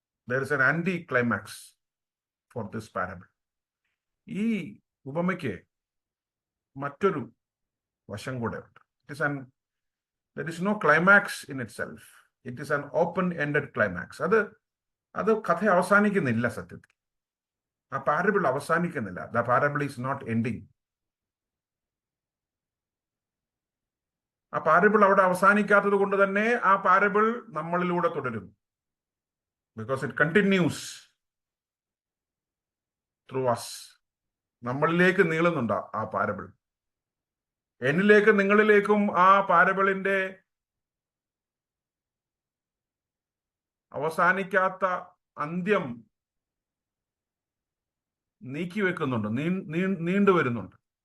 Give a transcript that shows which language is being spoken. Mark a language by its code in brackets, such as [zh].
[en] There is an anti-climax for this parable. [ml] ഈ ഉപമയ്ക്ക് മറ്റൊരു വശം കൂടെ ഉണ്ട്. [en] There is no climax in itself. It is an open-ended climax. [ml] അത് കഥ അവസാനിക്കുന്നില്ല. സത്യത്തിൽ ആ പാരബിൾ അവസാനിക്കുന്നില്ല. [en] The parable is not ending. [ml] ആ പാരബിൾ അവിടെ അവസാനിക്കാത്തത് കൊണ്ട് തന്നെ ആ പാരബിൾ നമ്മളിലൂടെ തുടരുന്നു. [en] Because it continues through us. [ml] നമ്മളിലേക്ക് നീളുന്നുണ്ട് ആ പാരബിൾ. എന്നിലേക്കും നിങ്ങളിലേക്കും ആ പാരബിളിന്റെ അവസാനിക്കാത്ത അന്ത്യം നീക്കി വെക്കുന്നുണ്ട്, നീണ്ടുവരുന്നുണ്ട്.